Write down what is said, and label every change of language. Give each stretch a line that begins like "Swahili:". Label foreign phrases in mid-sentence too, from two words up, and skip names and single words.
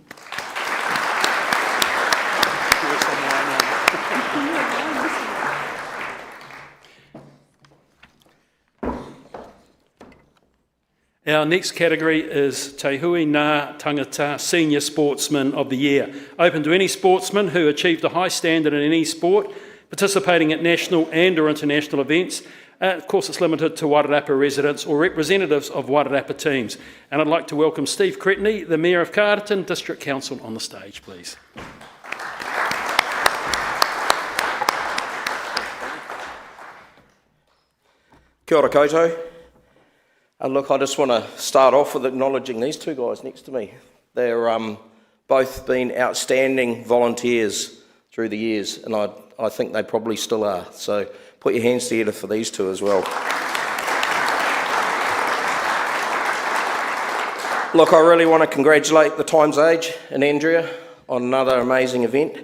English: Our next category is Te Hui Ngā Tangata Senior Sportsman of the Year, open to any sportsman who achieved a high standard in any sport, participating at national and or international events. Of course, it's limited to Wairarapa residents or representatives of Wairarapa teams. And I'd like to welcome Steve Cretney, the Mayor of Carterton District Council, on the stage, please.
Māori: Kia ora koutou.
English: Look, I just want to start off with acknowledging these two guys next to me. They're both been outstanding volunteers through the years, and I think they probably still are. So put your hands together for these two as well. Look, I really want to congratulate the Times Age and Andrea on another amazing event.